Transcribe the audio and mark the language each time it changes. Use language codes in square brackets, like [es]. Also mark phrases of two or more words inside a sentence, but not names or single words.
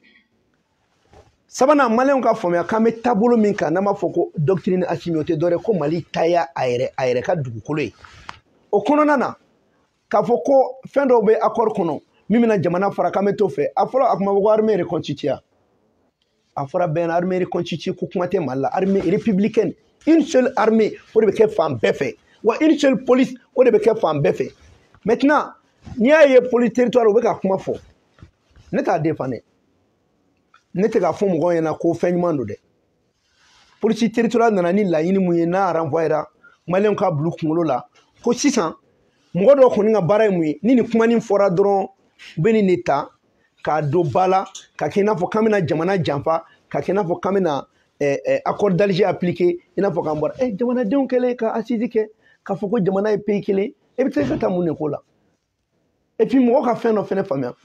[bm] sabanan maliyɛnw ka faamuya k'an bɛ taabolo min kan n'an b'a fɔ ko doctrine Asimi o tɛ dɔ wɛrɛ ko Mali ta y'a yɛrɛ ka dugukolo ye o kɔnɔna na k'a fɔ ko fɛn dɔw bɛ accord kɔnɔ min bɛna jamana fara k'an bɛ t'o fɛ a fɔlɔ a kun bɛ fɔ ko [fr] armée reconstituée [bm] a fɔra bɛɛ na [fr] armée reconstituée [bm] ko kuma tɛ Mali la [fr] armée républicaine une seule armée [bm] o de bɛ kɛ fan bɛɛ fɛ wa [fr] une seule police [bm] o de bɛ kɛ fan bɛɛ fɛ maintenant n'i y'a ye [fr] police territoire [bm] u bɛ ka kuma fɔ ne t'a défendre ne tɛ k'a fɔ mɔgɔw ɲɛna ko fɛn ɲuman don dɛ [fr] police territoriale [bm] nana ni laɲini mun ye n'a renvoyera maliyɛnw ka bila u kunkolo la ko sisan mɔgɔ dɔw kɔni ka baara ye mun ye ni nin kuma nin fɔra dɔrɔn u bɛ nin de ta k'a don ba la ka kɛ i n'a fɔ k'an bɛna jamana janfa ka kɛ i n'a fɔ k'an bɛna [fr] accord d'Alger appliqué [bm] i n'a fɔ k'an bɔra jamanadenw kɛlen ka assise kɛ k'a fɔ ko jamana ye pays kelen e bɛ se ka taa mun de ko la et puis mɔgɔ ka fɛn dɔ fana faamuya